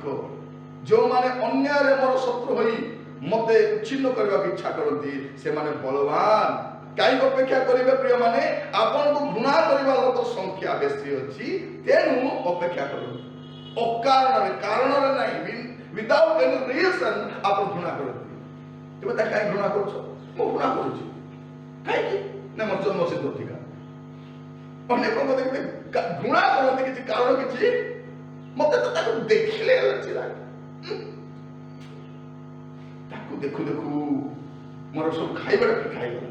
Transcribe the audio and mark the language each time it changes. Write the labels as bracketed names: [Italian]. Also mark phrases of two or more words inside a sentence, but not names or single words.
[Odia] ଯେଉଁମାନେ ଅନ୍ୟାୟରେ ମୋର ଶତ୍ରୁ ହୋଇ ମତେ ଉଚ୍ଛିନ୍ନ କରିବାକୁ ଇଚ୍ଛା କରନ୍ତି, ସେମାନେ ବଳବାନ। କାହିଁକି ଅପେକ୍ଷା କରିବେ ପ୍ରିୟ ମାନେ? ଆପଣଙ୍କୁ ଘୃଣା କରିବା ଲୋକ ସଂଖ୍ୟା ବେଶୀ ଅଛି, ତେଣୁ ଅପେକ୍ଷା କରନ୍ତୁ। ଅକାରଣରେ, କାରଣରେ ନାହିଁ, [English] without any reason [Odia] ଆପଣ ଘୃଣା କରନ୍ତି। ତୁମେ ତା କାହିଁ ଘୃଣା କରୁଛ? ମୁଁ ଘୃଣା କରୁଛି କାହିଁକି ନା ମୋର ଜନ୍ମସିଦ୍ଧ ଅଧିକାର। ଅନେକ ଲୋକ ଦେଖିବେ ଘୃଣା କରନ୍ତି କିଛି କାରଣ, କିଛି ମତେ ତ ତାକୁ ଦେଖିଲେ ତାକୁ ଦେଖୁ ଦେଖୁ ମୋର ସବୁ ଖାଇବାଟା ଫିକା ହେଇଗଲା।